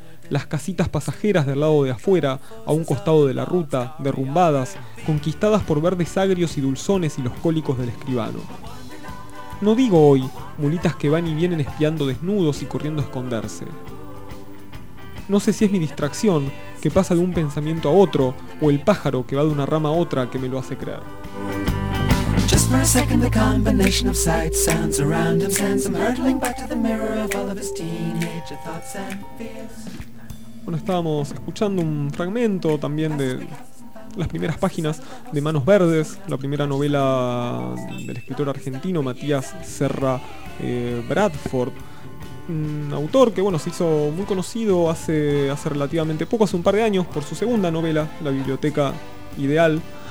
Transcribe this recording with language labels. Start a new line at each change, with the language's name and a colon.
Spanish: Las casitas pasajeras del lado de afuera, a un costado de la ruta, derrumbadas, conquistadas por verdes agrios y dulzones y los cólicos del escribano. No digo hoy, mulitas que van y vienen espiando desnudos y corriendo a esconderse. No sé si es mi distracción, que pasa de un pensamiento a otro, o el pájaro que va de una rama a otra que me lo hace creer.
English: Just for a second the combination of sights, sounds around him sends him hurtling back to the mirror of all of his teenage thoughts and fears.
Spanish: Bueno, estábamos escuchando un fragmento también de las primeras páginas de Manos Verdes, la primera novela del escritor argentino Matías Serra Bradford. Un autor que, bueno, se hizo muy conocido hace relativamente poco, hace un par de años, por su segunda novela, La Biblioteca Ideal.